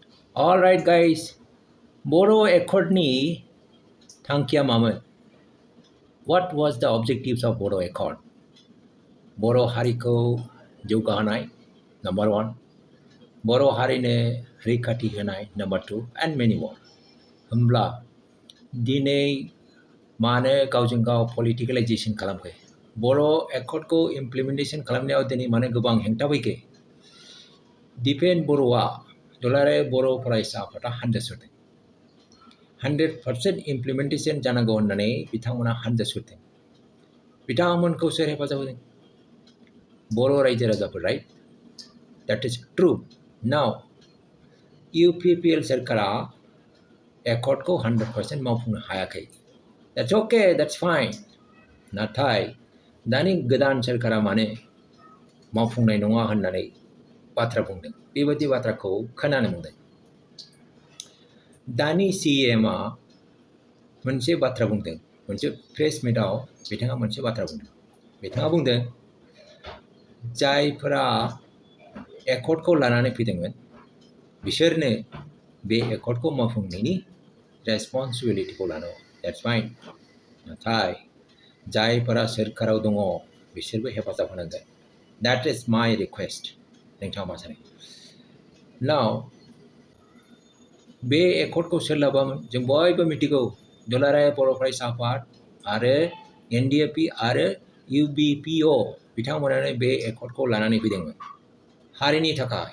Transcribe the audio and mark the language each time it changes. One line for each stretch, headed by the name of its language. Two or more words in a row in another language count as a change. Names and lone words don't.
English: Alright guys,
Bodo: Boro Accord ni thangkia maman.
English: What was the objectives of Boro Accord?
Bodo: Boro hari ko jaugahanai, number one. Boro hari ne rikati hanai,
English: number two, and many more.
Bodo: Hombla dinai mane gaujeng gau politicalization खालामखै. Boro Accord ko implementation खालामनायाव दिनै माने गोबां हेंथा फैखै. Dipen Boroआ dolare Boro फरायसा आफादा हानजा सुरदों. 100% implementation जानांगौ होननानै बिथांमोना हानजा सुरदों. बिथांमोनखौ सोर हेफाजाब होदों? बर' रायजो राजाफोर,
English: राइट? That is true. Now,
Bodo: UPPL सरकारा एकर्डखौ 100% मावफुंनो हायाखै.
English: That's okay, that's fine.
Bodo: नाथाय दानि गोदान सरकारा माने मावफुंनाय नङा होननानै बाथ्रा बुंदों. बेबायदि बाथ्राखौ खोनानो मोनदों. दानि CMआ मोनसे बाथ्रा बुंदों. मोनसे
English: press meet
Bodo: बिथाङा मोनसे बाथ्रा बुंदों. बिथाङा बुंदों जायफोरा एकर्डखौ लानानै फैदोंमोन बिसोरनो बे एकर्डखौ मावफुंनायनि रेसपन्सिबिलिटिखौ लानांगौ.
English: That's fine.
Bodo: नाथाय जायफोरा सोरखाराव दङ बिसोरबो हेफाजाब होनांगोन.
English: That is my request.
Bodo: नोंथाङा मा सानो? Now, बे एकर्डखौ सोर लाबोआमोन? जों बयबो मिथिगौ. दुलाराय बर' फरायसा आफाद आरो NDFP आरो UBPO बिथांमोनानो बे एकर्डखौ लानानै फैदोंमोन हारिनि थाखाय.